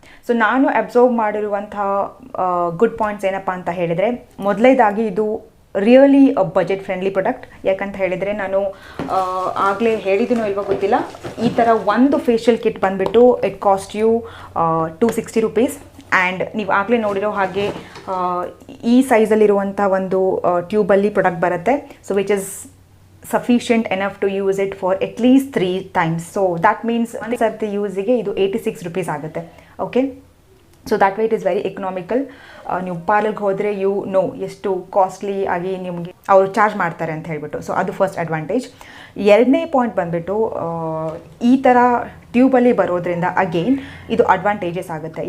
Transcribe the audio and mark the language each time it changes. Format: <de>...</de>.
<kn>So ನಾನು observe ಮಾಡಿರುವಂತಹ good points ಏನಪ್ಪ ಅಂತ ಹೇಳಿದರೆ, ಮೊದಲನೇದಾಗಿ ಇದು ರಿಯಲಿ ಬಜೆಟ್ ಫ್ರೆಂಡ್ಲಿ ಪ್ರಾಡಕ್ಟ್. ಯಾಕಂತ ಹೇಳಿದರೆ ನಾನು ಆಗಲೇ ಹೇಳಿದ್ದೀನೋ ಇಲ್ವೋ ಗೊತ್ತಿಲ್ಲ, ಈ ಥರ ಒಂದು ಫೇಶಿಯಲ್ ಕಿಟ್ ಬಂದುಬಿಟ್ಟು</kn> <en>it cost you</en> <kn>260 rupees. And ನೀವು ಆಗಲೇ ನೋಡಿರೋ ಹಾಗೆ ಈ ಸೈಜಲ್ಲಿರುವಂಥ ಒಂದು ಟ್ಯೂಬಲ್ಲಿ ಪ್ರಾಡಕ್ಟ್ ಬರುತ್ತೆ.</kn> <en>So which is sufficient enough to use it for at least 3 times. So that means</en> <kn>ಒಂದು ಸರ್ತಿ ಯೂಸಿಗೆ ಇದು 86 ರುಪೀಸ್ ಆಗುತ್ತೆ. Okay,</kn> <en>So that way it is very economical.</en> <kn>ನೀವು ಪಾರ್ಲರ್ಗೆ ಹೋದರೆ</kn> <en>you know</en> <kn>ಎಷ್ಟು ಕಾಸ್ಟ್ಲಿ ಆಗಿ ನಿಮಗೆ ಅವರು ಚಾರ್ಜ್ ಮಾಡ್ತಾರೆ ಅಂತ ಹೇಳ್ಬಿಟ್ಟು. ಸೊ ಅದು ಫಸ್ಟ್ ಅಡ್ವಾಂಟೇಜ್. ಎರಡನೇ ಪಾಯಿಂಟ್ ಬಂದುಬಿಟ್ಟು ಈ ಥರ ಟ್ಯೂಬಲ್ಲಿ ಬರೋದ್ರಿಂದ ಅಗೇನ್ ಇದು ಅಡ್ವಾಂಟೇಜಸ್ ಆಗುತ್ತೆ.</kn>